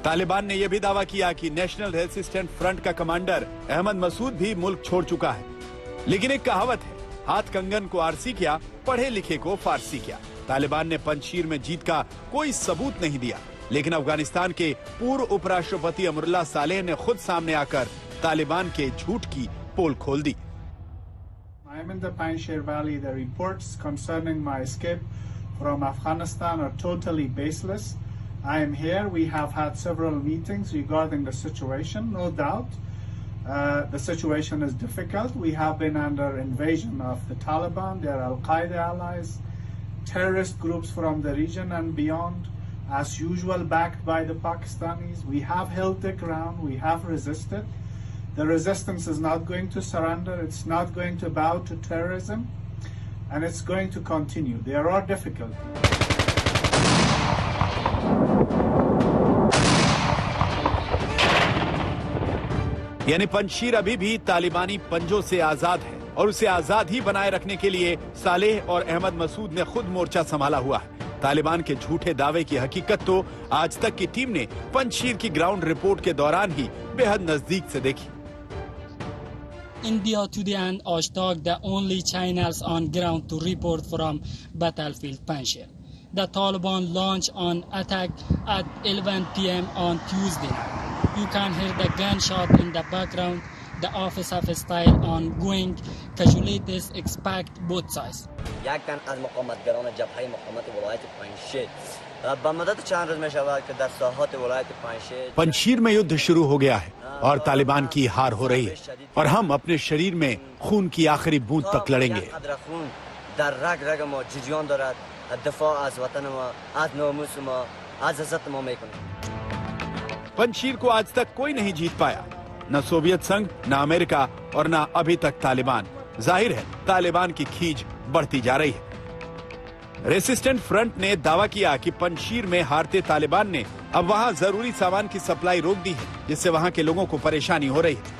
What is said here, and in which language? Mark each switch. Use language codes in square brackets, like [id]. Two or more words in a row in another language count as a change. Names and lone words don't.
[hi] तालिबान ने यह भी दावा किया कि नेशनल रेजिस्टेंट फ्रंट का कमांडर अहमद मसूद भी मुल्क छोड़ चुका है। लेकिन एक कहावत है, हाथ कंगन को आरसी किया, पढ़े लिखे को फारसी किया। तालिबान ने पंजशीर में जीत का कोई सबूत नहीं दिया, लेकिन अफगानिस्तान के पूर्व उपराष्ट्रपति अमरुल्लाह सालेह ने खुद सामने आकर तालिबान के झूठ की पोल खोल दी। [en] I am in the Panjshir Valley. The reports concerning my escape from Afghanistan are totally baseless. I am here. We have had several meetings regarding the situation, no doubt. The situation is difficult. We have been under invasion of the Taliban, their Al-Qaeda allies, terrorist groups from the region and beyond, as usual backed by the Pakistanis. We have held the ground. We have resisted. The resistance is not going to surrender. It's not going to bow to terrorism, and it's going to continue. There are difficulties. [hi] यानी पंजशीर अभी भी तालिबानी पंजों से आजाद है और उसे आजाद ही बनाए रखने के लिए सालेह और अहमद मसूद ने खुद मोर्चा संभाला हुआ है। तालिबान के झूठे दावे की हकीकत तो आज तक की टीम ने पंजशीर की [en] ground report [hi] के दौरान ही बेहद नजदीक से देखी। [en] India Today and Ashtok, the only channels on ground to report from battlefield Panjshir. The Taliban launched an attack at 11 p.m. on Tuesday. You can hear the gunshot in the background. The office of style ongoing. Casualties expect both sides. [fa] یک تن از مقاومتگران جبهه مقاومت ولایت پنجشیر به مدت چند روز می شود که در ساحات ولایت پنجشیر [hi] पंजशीर में युद्ध शुरू हो गया है और तालिबान की हार हो रही है और हम अपने शरीर में खून की आखिरी बूंद तक लड़ेंगे। [fa] قدر خون در رگ رگ ما جریان دارد. دفاع از وطن ما، از ناموس ما، از عزت ما میکنیم. [hi] पंजशीर को आज तक कोई नहीं जीत पाया, न सोवियत संघ, न अमेरिका और न अभी तक तालिबान। जाहिर है तालिबान की खींच बढ़ती जा रही है। रेसिस्टेंट फ्रंट ने दावा किया कि पंजशीर में हारते तालिबान ने अब वहां जरूरी सामान की सप्लाई रोक दी है, जिससे वहां के लोगों को परेशानी हो रही है।